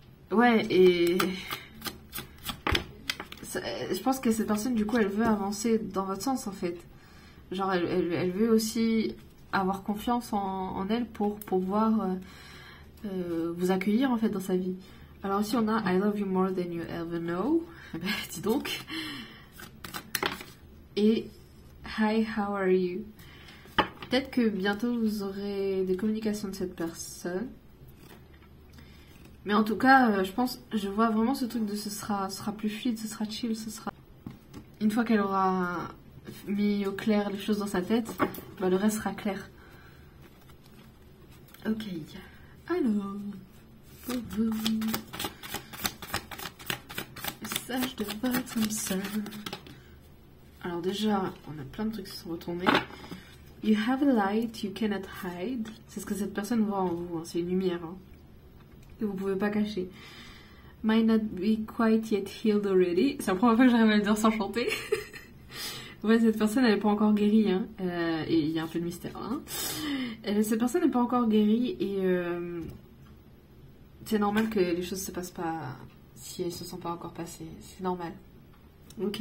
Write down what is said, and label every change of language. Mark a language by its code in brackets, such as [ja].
[fr] Ouais, et je pense que cette personne, du coup, elle veut avancer dans votre sens, en fait. Genre, elle veut aussi avoir confiance en elle pour pouvoir vous accueillir, en fait, dans sa vie. Alors ici on a [en] I love you more than you ever know. [fr] Ben, dis donc. [en] Et Hi, how are you? [fr] Peut-être que bientôt vous aurez des communications de cette personne. Mais en tout cas, je vois vraiment ce truc de ce sera plus fluide, ce sera chill, ce sera... Une fois qu'elle aura mis au clair les choses dans sa tête, bah, le reste sera clair. Ok. Alors, pour vous, message de votre âme sœur. Alors déjà, on a plein de trucs qui sont retournés. [en] You have a light you cannot hide. [fr] C'est ce que cette personne voit en vous, hein. C'est une lumière hein, que vous pouvez pas cacher. [en] Might not be quite yet healed already. [fr] C'est la première fois que j'arrive à le dire sans chanter. Ouais, cette personne elle n'est pas encore guérie, hein. Et il y a un peu de mystère. Hein. Cette personne n'est pas encore guérie et c'est normal que les choses se passent pas si elles se sont pas encore passées. C'est normal. Ok.